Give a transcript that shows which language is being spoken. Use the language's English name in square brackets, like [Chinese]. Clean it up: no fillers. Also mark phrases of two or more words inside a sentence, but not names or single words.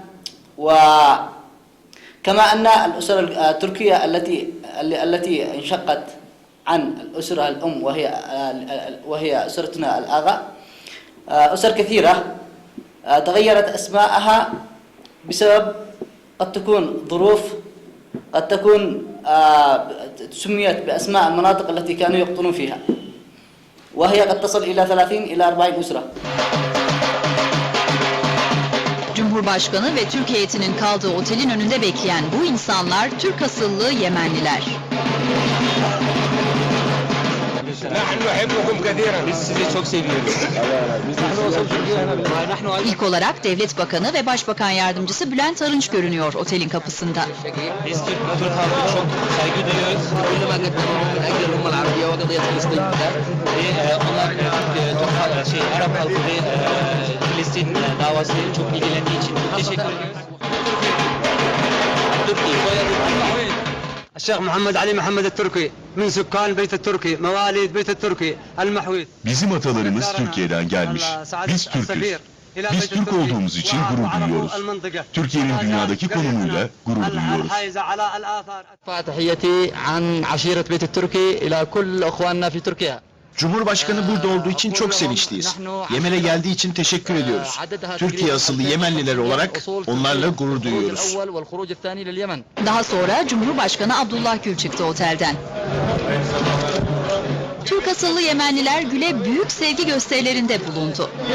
[Arabic] وكما أن الأسرة التركية التي انشقت عن الأسرة الأم وهي أسرتنا الآغا، أسر كثيرة تغيرت أسماءها بسبب قد تكون ظروف، قد تكون سميت بأسماء المناطق التي كانوا يقطنون فيها، وهي قد تصل إلى 30 إلى 40 أسرة. [Turkish] Cumhurbaşkanı ve Türk heyetinin kaldığı otelin önünde bekleyen bu insanlar Türk asıllı Yemenliler. Biz sizi çok seviyoruz. İlk olarak Devlet Bakanı ve Başbakan Yardımcısı Bülent Arınç görünüyor otelin kapısında. Biz Türk halkı çok saygı duyuyoruz. Ve onlar Arap halkı ve Filistin davası çok ilgilendiği için çok teşekkür ediyoruz. [Arabic] الشيخ محمد علي محمد التركي من سكان البيت التركي مواليد بيت التركي المحويت. [Turkish] Bizim atalarımız Türkiye'den gelmiş. Biz Türk'üz. Biz Türk olduğumuz için gurur duyuyoruz. Türkiye'nin dünyadaki konumuyla gurur duyuyoruz. [Arabic] تحياتي عن عشيرة بيت التركي إلى كل أخواننا في تركيا. [Turkish] Cumhurbaşkanı burada olduğu için çok sevinçliyiz. Yemen'e geldiği için teşekkür ediyoruz. Türkiye asıllı Yemenliler olarak onlarla gurur duyuyoruz. Daha sonra Cumhurbaşkanı Abdullah Gül çıktı otelden. Türk asıllı Yemenliler Gül'e büyük sevgi gösterilerinde bulundu.